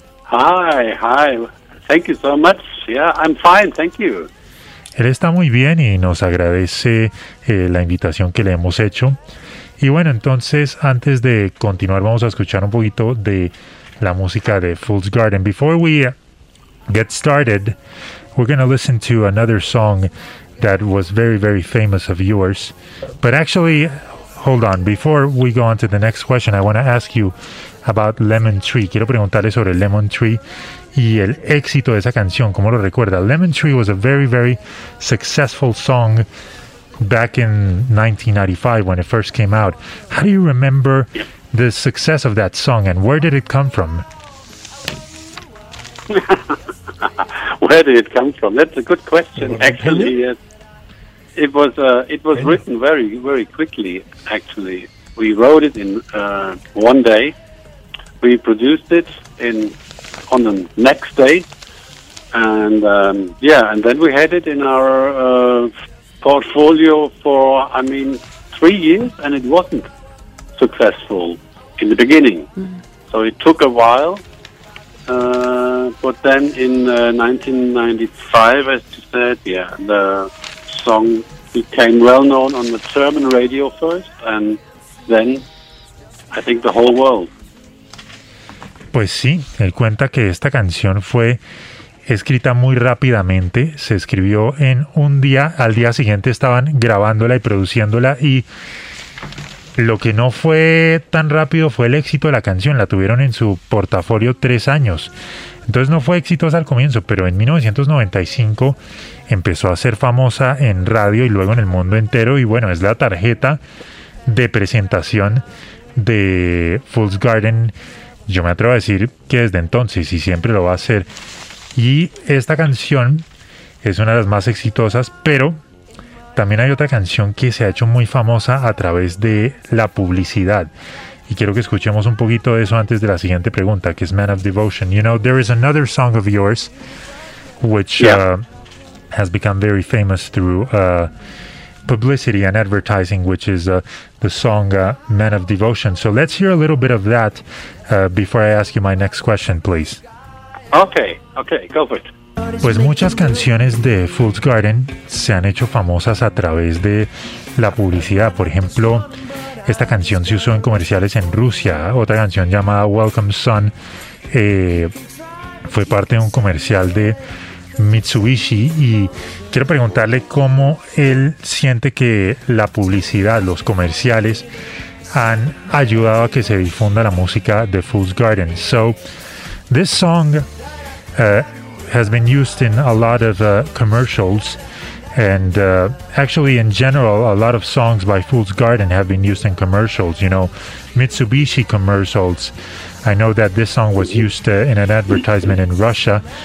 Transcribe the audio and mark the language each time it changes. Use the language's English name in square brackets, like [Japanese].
[English] Hi. Thank you so much. Yeah, I'm fine. Thank you. [Spanish] Él está muy bien y nos agradece la invitación que le hemos hecho. Y bueno, entonces, antes de continuar, vamos a escuchar un poquito de la música de Fool's Garden. [English] Before we get started, we're going to listen to another song that was very, very famous of yours. But actually, hold on. Before we go on to the next question, I want to ask you about Lemon Tree. [Spanish] Quiero preguntarle sobre Lemon Tree y el éxito de esa canción. ¿Cómo lo recuerda? [English] Lemon Tree was a very, very successful song back in 1995 when it first came out. How do you remember the success of that song, and where did it come from? Where did it come from? That's a good question. Actually, it was written very, very quickly. Actually, we wrote it in one day. We produced it on the next day, and and then we had it in our portfolio for 3 years, and it wasn't successful in the beginning. Mm-hmm. So it took a while. But then in 1995, as you said, the song became well known on the German radio first, and then I think the whole world. [Spanish] Pues sí, él cuenta que esta canción fue escrita muy rápidamente, se escribió en un día, al día siguiente estaban grabándola y produciéndola, y lo que no fue tan rápido fue el éxito de la canción. La tuvieron en su portafolio 3 años. Entonces no fue exitosa al comienzo, pero en 1995 empezó a ser famosa en radio y luego en el mundo entero. Y bueno, es la tarjeta de presentación de Fool's Garden, yo me atrevo a decir que desde entonces, y siempre lo va a ser. Y esta canción es una de las más exitosas, pero también hay otra canción que se ha hecho muy famosa a través de la publicidad. Y quiero que escuchemos un poquito de eso antes de la siguiente pregunta, que es Man of Devotion. [English] You know, there is another song of yours, which has become very famous through publicity and advertising, which is the song Man of Devotion. So let's hear a little bit of that before I ask you my next question, please. Okay, go for it. [Spanish] Pues muchas canciones de Fool's Garden se han hecho famosas a través de la publicidad. Por ejemplo, esta canción se usó en comerciales en Rusia. Otra canción llamada Welcome Son fue parte de un comercial de Mitsubishi. Y quiero preguntarle cómo él siente que la publicidad, los comerciales, han ayudado a que se difunda la música de Fool's Garden. [English] So, this song has been used in a lot of commercials, and actually in general a lot of songs by Fool's Garden have been used in commercials, you know, Mitsubishi commercials. I know that this song was used in an advertisement in Russia.